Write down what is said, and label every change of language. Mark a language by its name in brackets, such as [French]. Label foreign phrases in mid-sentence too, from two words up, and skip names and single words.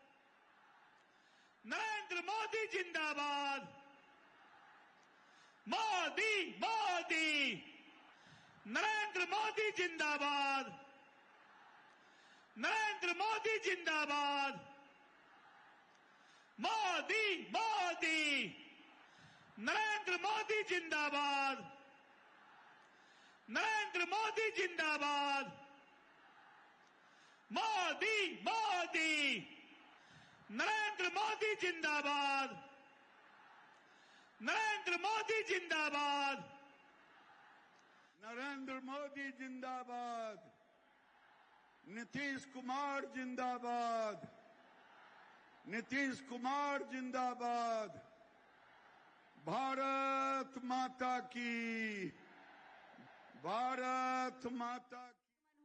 [Hindi] नरेंद्र मोदी जिंदाबाद, मोदी मोदी, नरेंद्र मोदी जिंदाबाद, नरेंद्र मोदी जिंदाबाद, मोदी मोदी, नरेंद्र मोदी जिंदाबाद, नरेंद्र मोदी जिंदाबाद, मोदी मोदी, नरेंद्र मोदी जिंदाबाद, नरेंद्र मोदी जिंदाबाद, नरेंद्र मोदी जिंदाबाद, नीतीश कुमार जिंदाबाद, नीतीश कुमार जिंदाबाद, भारत माता की, भारत माता की।